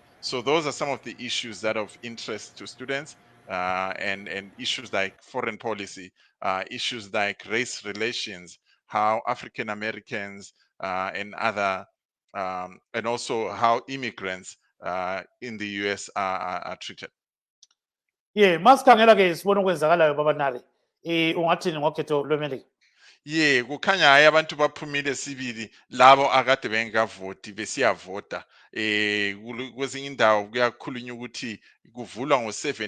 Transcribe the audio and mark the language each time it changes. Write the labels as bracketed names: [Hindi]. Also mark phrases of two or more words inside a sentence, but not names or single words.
[English] So those are some of the issues that are of interest to students, and issues like foreign policy, issues like race relations, how African Americans and other and also how immigrants in the US are treated. [North Ndebele] Ye, masikhangela-ke sibona okwenzakalayo babanali. Ungathini ngokhetho lweMelika? Ye kukhanya hayi abantu baphumile sibili labo akade bengavoti besiyavota kwezinye indawo kuyakhulunywa ukuthi kuvulwa ngo-7